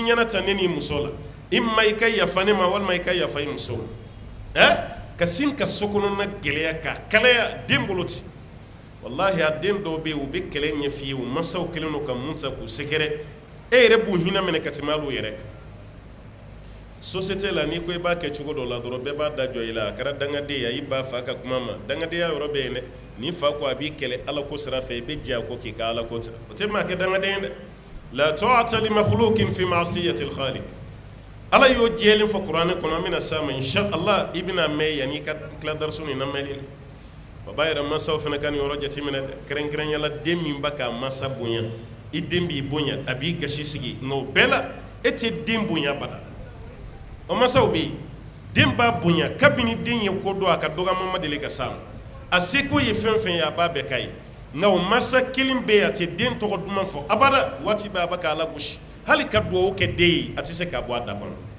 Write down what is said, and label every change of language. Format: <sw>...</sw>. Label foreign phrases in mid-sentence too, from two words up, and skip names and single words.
<bm>ɲɛna ta ne n'i muso la i ma i ka yafa ne ma walima i ka yafa i muso la ka sin ka so kɔnɔna gɛlɛya ka kalaya den bolo ci walahi a den dɔw bɛ yen u bɛ kɛlɛ ɲɛf'i ye u mansaw kɛlen don ka mun ta k'u sɛgɛrɛ e yɛrɛ b'u hinɛ minɛ ka tɛmɛ hali u yɛrɛ kan société la n'i ko i b'a kɛ cogo dɔ la dɔrɔn bɛɛ b'a da jɔ i la a kɛra dangaden ye a y'i ba fa ka kuma ma dangadenya yɔrɔ bɛ yen dɛ n'i fa ko a b'i kɛlɛ ala ko sira fɛ i bɛ jɛ a ko k'i ka ala ko ta o tɛ maa kɛ dangaden ye dɛ</bm> <ar>لا طاعة لمخلوق في معصية الخالق</ar> <bm>ala y'o jɛlen fɔ kuranɛ kɔnɔ an bɛna s'a ma</bm> <ar>إن شاء الله</ar> <bm>i bɛna mɛn yanni i ka tila darisu nin lamɛnni na baba yɛrɛ mansaw fana ka nin yɔrɔ jateminɛ dɛ kɛrɛnkɛrɛnya la den min ba k'a mansa bonya i den b'i bonya a b'i gasi sigi nka o bɛɛ la e tɛ den bonya bada o mansaw bɛ yen den b'a bonya kabini den ye ko dɔn a ka dɔgɔma ma deli ka s'a ma a seko ye fɛn fɛn ye a b'a bɛɛ k'a ye nka o mansa kelen bɛ yen a tɛ den tɔgɔ duman fɔ abada waati bɛɛ a bɛ k'a lagosi hali ka dugawu kɛ den ye a tɛ se k'a bɔ a da kɔnɔ</bm>